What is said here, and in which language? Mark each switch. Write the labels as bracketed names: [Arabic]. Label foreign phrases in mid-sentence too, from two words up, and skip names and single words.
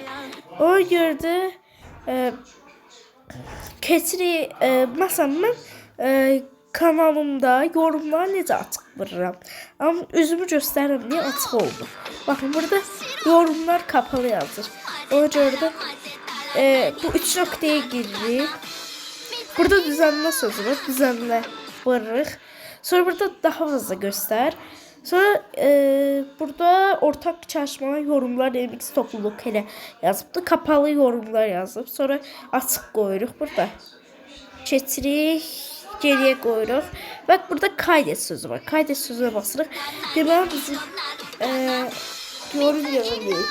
[Azerbaijani] Ona görə də keçirik. Məsələn mən kanalımda yorumlar necə açıq vururam. Amma üzümü göstərirəm deyə açıq oldu. Baxın burada [Turkish] yorumlar kapalı [Azerbaijani] yazır. Ona görə də bu 3 noktaya giririk. Burada düzenle sözü var. Düzenle varırıq. [Turkish] Sonra burada daha fazla göster. [Azerbaijani] Sonra burada [Turkish] ortak çalışmalar, [Azerbaijani] yorumlar, remix topluluk elə yazıbdı. [Turkish] Kapalı yorumlar [Azerbaijani] yazıb. Sonra açıq qoyuruq burada. Keçirik. Geriyə qoyuruq. [Turkish] Bak burada kaydet sözü var. Kaydet sözüne basırıq. [Azerbaijani] Deməli bizim yorum yazabilirik.